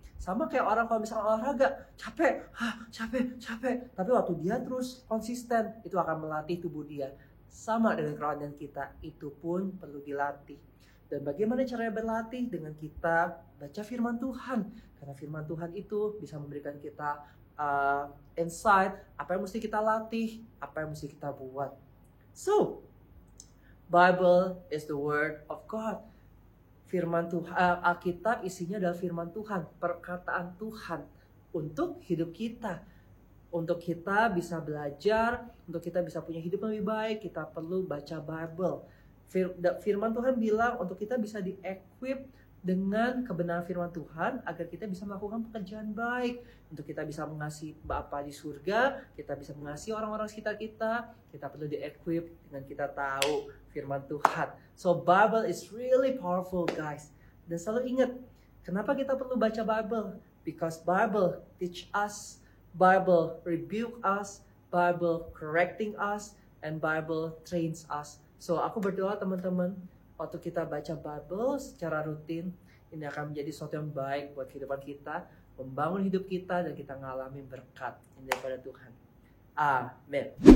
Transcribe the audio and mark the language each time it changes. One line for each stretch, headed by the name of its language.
Indonesian: Sama kayak orang kalau misalnya olahraga, capek. Tapi waktu dia terus konsisten, itu akan melatih tubuh dia. Sama dengan kerohanian kita, itu pun perlu dilatih. Dan bagaimana caranya berlatih? Dengan kita baca firman Tuhan. Karena firman Tuhan itu bisa memberikan kita insight, apa yang mesti kita latih, apa yang mesti kita buat.
English: So, Bible is the word of God.
Indonesian: Firman Tuhan, Alkitab isinya adalah firman Tuhan, perkataan Tuhan untuk hidup kita. Untuk kita bisa belajar, untuk kita bisa punya hidup lebih baik, kita perlu baca Bible. Firman Tuhan bilang untuk kita bisa di-equip dengan kebenaran firman Tuhan agar kita bisa melakukan pekerjaan baik. Untuk kita bisa mengasihi Bapa di surga, kita bisa mengasihi orang-orang sekitar kita perlu di-equip dengan kita tahu firman Tuhan.
English: So Bible is really powerful, guys.
Indonesian: Dan selalu ingat, kenapa kita perlu baca Bible?
English: Because Bible teach us, Bible rebuke us, Bible correcting us, and Bible trains us.
Indonesian: So aku berdoa teman-teman, waktu kita baca Bible secara rutin, ini akan menjadi sesuatu yang baik buat kehidupan kita, membangun hidup kita, dan kita mengalami berkat daripada Tuhan. Amin.